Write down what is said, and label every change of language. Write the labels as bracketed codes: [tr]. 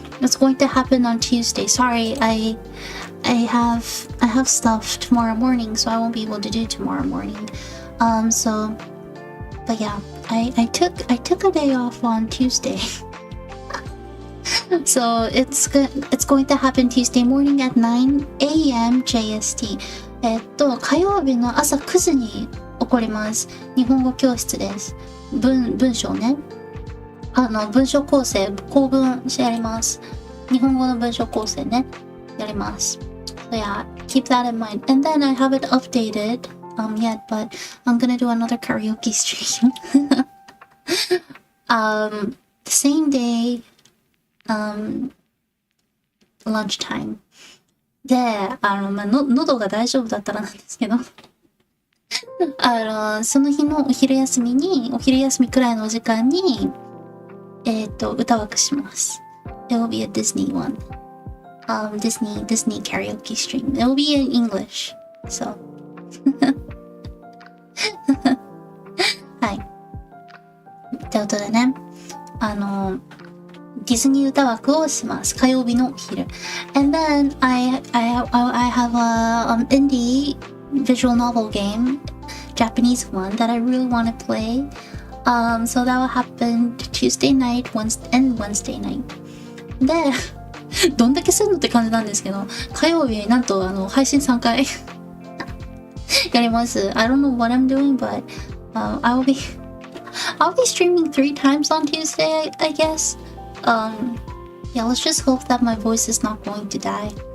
[en] It's going to happen on Tuesday. Sorry, I have stuff tomorrow morning, so I won't be able to do tomorrow morning. But yeah, I took a day off on Tuesday. So it's going to happen Tuesday morning at 9 a.m. JST. [ja] 火曜日の朝9時に起こります。日本語教室です。文章ね。文章構成、構文やります。日本語の文章構成ね。やります。 [en] So yeah, keep that in mind. And then I haven't updated yet, but I'm gonna do another karaoke stream. The same day, lunchtime. [ja] で、喉が大丈夫だったらなんですけど、その日のお昼休みくらいのお時間に、歌枠します。 [en] It will be a Disney one. Disney karaoke stream. It will be in English. So. [ja] はい。ということでね、ディズニー歌枠をします。火曜日のお昼。 [en] And then I have a indie visual novel game, Japanese one that I really want to play. So that will happen Tuesday night and Wednesday night. [ja] で、どんだけするのって感じなんですけど、火曜日なんと配信3回やります。 [en] I don't know what I'm doing, but I'll be streaming 3 times on Tuesday, I guess. Yeah, let's just hope that my voice is not going to die.